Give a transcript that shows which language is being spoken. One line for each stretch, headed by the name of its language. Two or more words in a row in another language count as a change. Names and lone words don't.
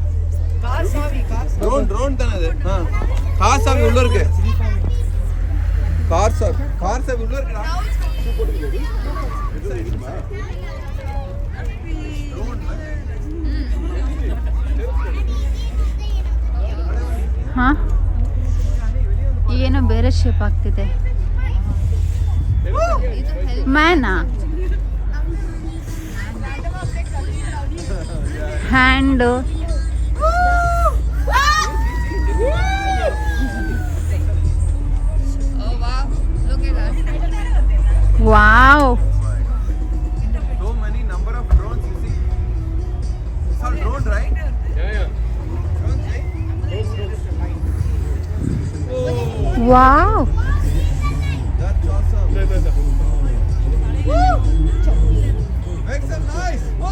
Tamil: ड्रोन தானே அது கார் சாவி உள்ள இருக்கு கார் சாவி உள்ள இருக்குடா
Kannada: ಹಾ ಏನೋ ಬೇರೆ ಶೇಪ್ ಆಗ್ತಿದೆ ಮ್ಯಾನಾ ಹ್ಯಾಂಡ್ ವಾವ್
English: so many number of drones you see it's all drone right ವಾವ್ that's awesome make some noise